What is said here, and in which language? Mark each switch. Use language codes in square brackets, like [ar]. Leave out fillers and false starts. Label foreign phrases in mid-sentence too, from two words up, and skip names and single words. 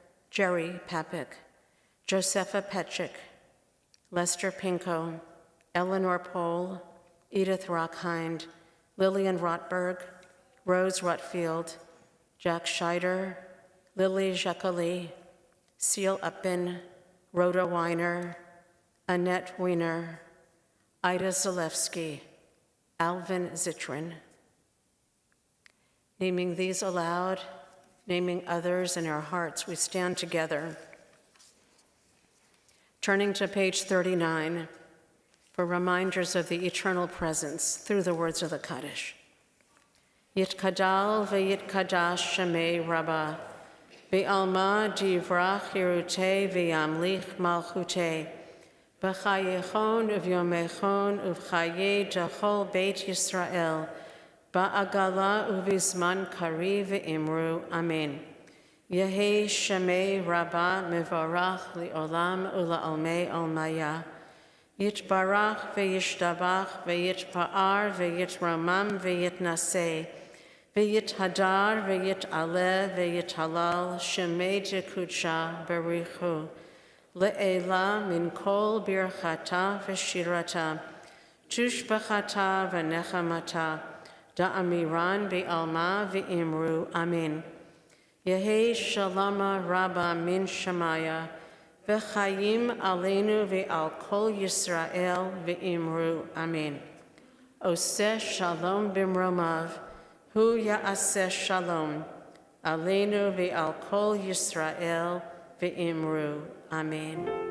[en] Josepha Petchik, Lester Pinko, Eleanor Pohl, Edith Rockhind, Lillian Rotberg, Rose Rutfield, Jack Scheider, Lily Jacqueline, Seal Uppin, Rhoda Weiner, Annette Weiner, Ida Zalewski, Alvin Zitrin. Naming these aloud, naming others in our hearts, we stand together. Turning to page 39 for reminders of the eternal presence through the words of the Kaddish. [arc] יתגדל ויתקדש שמיה רבא, בעלמא די ברא כרעותיה וימליך מלכותיה, בחייכון וביומיכון ובחיי דכל בית ישראל, בעגלא ובזמן קריב ואמרו, אמן. יהא שמיה רבא מברך לעלם ולעלמי עלמיא, יתברך וישתבח ויתפאר ויתרומם ויתנשא, ויתהדר ויתעלה ויתהלל שמיה דקודשא בריך הוא, לעילא מן כל ברכתא ושירתא, תשבחתא ונחמתא, דאמירן בעלמא ואמרו, אמן. יהא שלמא רבא מן שמיא, וחיים עלינו ועל כל ישראל ואמרו, אמן. [he] עושה שלום במרומיו, הוא יעשה שלום, עלינו ועל כל ישראל ואמרו, אמן.